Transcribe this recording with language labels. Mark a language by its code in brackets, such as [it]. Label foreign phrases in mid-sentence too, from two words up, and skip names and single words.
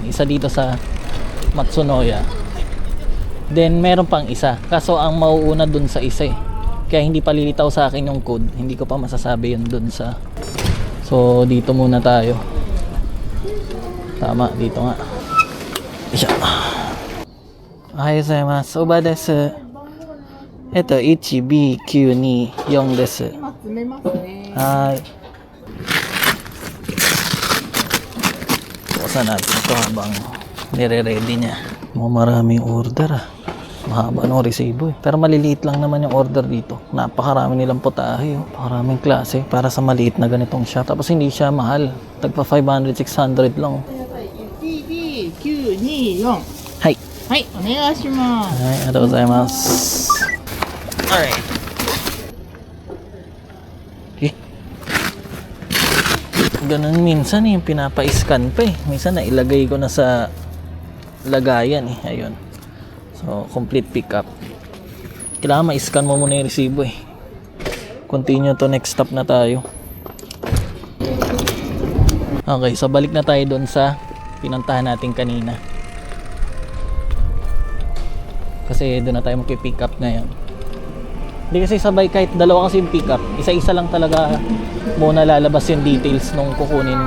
[tl] Isa dito sa Matsunoya. Then meron pang isa. Kaso ang mauuna dun sa isa Kaya hindi pa lilitaw sa akin yung code. Hindi ko pa masasabi yun dun sa... So dito muna tayo. Tama, dito nga. Isya. [ja] おはようございます. そばです。Ito、1B9です. はい. [tl] Buksan natin ito habang nire-ready niya. Maraming order Mahaba ng resibo Pero maliliit lang naman yung order dito. Napakarami nilang putahe Napakaraming klase para sa maliit na ganitong shop. Tapos hindi siya mahal. Tagpa 500, 600 lang. 1B924 [ja] はい. はい、お願いします。 Ay, ありがとうございます. [en] Alright. [tl] Ganun minsan yung pinapa-scan pa Minsan nailagay ko na sa lagayan Ayun. So, [en] complete pickup. [tl] Kailangan ma-scan mo muna yung resibo [en] Continue to next stop [tl] na tayo. Okay, so balik na tayo doon sa pinuntahan natin kanina. Kasi doon na tayo mag- [en] pick up [tl] ngayon. Hindi kasi sabay kahit dalawa kasi yung [en] pick up. [tl] Isa-isa lang talaga muna lalabas yung details nung kukunin mo.